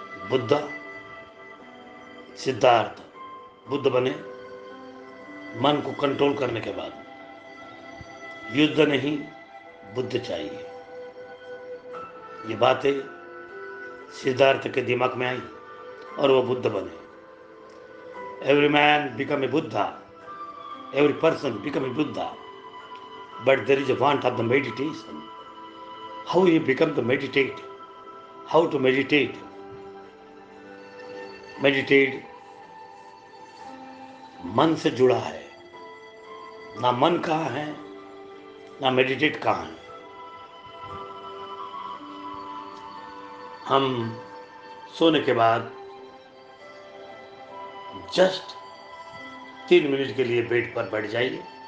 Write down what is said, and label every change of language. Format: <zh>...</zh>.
<hi>बुद्धा, सिद्धार्थ बुद्ध बने मन को कंट्रोल करने के बाद। युद्ध नहीं, बुद्ध चाहिए। ये बातें सिद्धार्थ के दिमाग में आई और वो बुद्ध बने।</hi> <en>Every man become a Buddha, every person become a Buddha, but there is a want of the meditation. How you become the meditate? How to meditate?</en> <hi>Meditate मन से जुड़ा है, ना मन कहाँ है, ना मेडिटेट कहाँ है। हम सोने के बाद जस्ट 3 मिनट के लिए बेड पर बैठ जाइए।</hi>